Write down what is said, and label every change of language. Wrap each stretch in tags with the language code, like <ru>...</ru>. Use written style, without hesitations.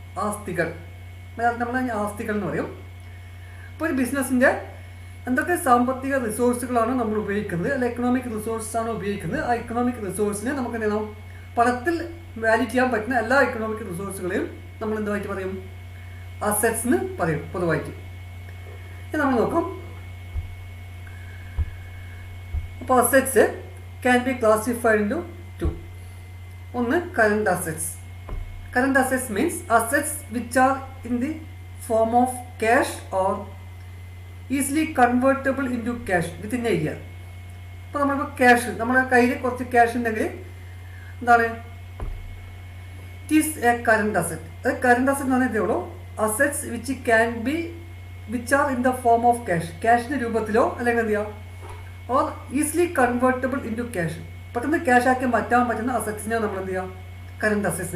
<ml>ആസ്തികൾ, മലയാളത്തിൽ നമ്മൾ ആസ്തികൾ എന്ന് പറയും. അപ്പോൾ ഒരു ബിസിനസ്സിൻ്റെ എന്തൊക്കെ സാമ്പത്തിക റിസോഴ്സുകളാണ് നമ്മൾ ഉപയോഗിക്കുന്നത്, അല്ല എക്കണോമിക് റിസോഴ്സാണ് ഉപയോഗിക്കുന്നത്, ആ എക്കണോമിക് റിസോഴ്സിനെ നമുക്ക് എന്ത് ചെയ്യണം, പണത്തിൽ വാല്യൂ ചെയ്യാൻ പറ്റുന്ന എല്ലാ എക്കണോമിക് റിസോഴ്സുകളെയും നമ്മൾ എന്തായിട്ട് പറയും, അസറ്റ്സ് എന്ന് പറയും പൊതുവായിട്ട്. ഇത് നമ്മൾ നോക്കാം.</ml> <en>അപ്പോൾ assets can be classified into 2. ഒന്ന് current assets. Current assets means assets which are in the form of cash or easily convertible into cash within a year.</en> <ml>അപ്പോൾ നമ്മളിപ്പോൾ ക്യാഷ്, നമ്മുടെ കയ്യിൽ കുറച്ച് ക്യാഷ് ഉണ്ടെങ്കിൽ എന്താണ്,</ml> <en>It is a current asset.</en> <ml>അത് current asset എന്ന് പറഞ്ഞാൽ ഇതേ ഉള്ളൂ,</ml> <en>assets which are in the form of cash,</en> <ml>ക്യാഷിൻ്റെ രൂപത്തിലോ അല്ലെങ്കിൽ എന്ത് ചെയ്യാം,</ml> <en>or easily convertible into cash,</en> <ml>പെട്ടെന്ന് ക്യാഷ് ആക്കി മാറ്റാൻ പറ്റുന്ന അസറ്റ്സിനെ നമ്മൾ എന്ത് ചെയ്യാം, കറണ്ട് അസറ്റ്സ്.</ml>